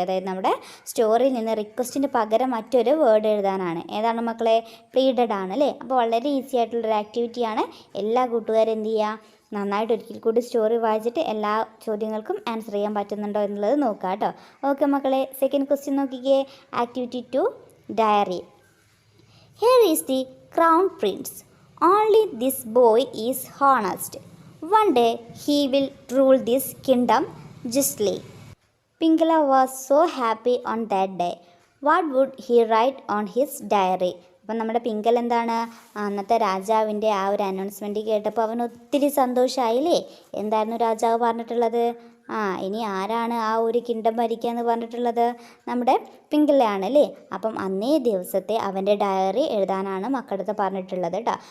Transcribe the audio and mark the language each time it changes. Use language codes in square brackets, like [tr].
[ml] അതായത് നമ്മുടെ സ്റ്റോറിയിൽ നിന്ന് റിക്വസ്റ്റിന് പകരം മറ്റൊരു വേർഡ് എഴുതാനാണ്. ഏതാണ് മക്കളെ? പ്ലീഡഡ് ആണ് അല്ലേ. അപ്പോൾ വളരെ ഈസി ആയിട്ടുള്ളൊരു ആക്ടിവിറ്റിയാണ്. എല്ലാ കൂട്ടുകാരും എന്ത് ചെയ്യുക? നന്നായിട്ട് ഒരിക്കൽ കൂടി സ്റ്റോറി വായിച്ചിട്ട് എല്ലാ ചോദ്യങ്ങൾക്കും ആൻസർ ചെയ്യാൻ പറ്റുന്നുണ്ടോ എന്നുള്ളത് നോക്കുക കേട്ടോ. ഓക്കെ മക്കളെ, സെക്കൻഡ് ക്വസ്റ്റ്യൻ നോക്കിക്കേ. Activity 2 diary. [en] Here is the crown prince. Only this boy is honest. One day he will rule this kingdom justly. Pingala was so happy on that day. What would he write on his diary? [ml] അപ്പം നമ്മുടെ പിങ്കൽ എന്താണ് അന്നത്തെ രാജാവിൻ്റെ ആ ഒരു announcement കേട്ടപ്പോൾ അവന് ഒത്തിരി സന്തോഷമായില്ലേ. എന്തായിരുന്നു രാജാവ് പറഞ്ഞിട്ടുള്ളത്? ഇനി ആരാണ് ആ ഒരു കിങ്ഡം ഭരിക്കുക എന്ന് പറഞ്ഞിട്ടുള്ളത്? നമ്മുടെ പിങ്കലയാണ് അല്ലേ. അപ്പം അന്നേ ദിവസത്തെ അവൻ്റെ ഡയറി എഴുതാനാണ് മക്കളടുത്ത് പറഞ്ഞിട്ടുള്ളത് കേട്ടോ.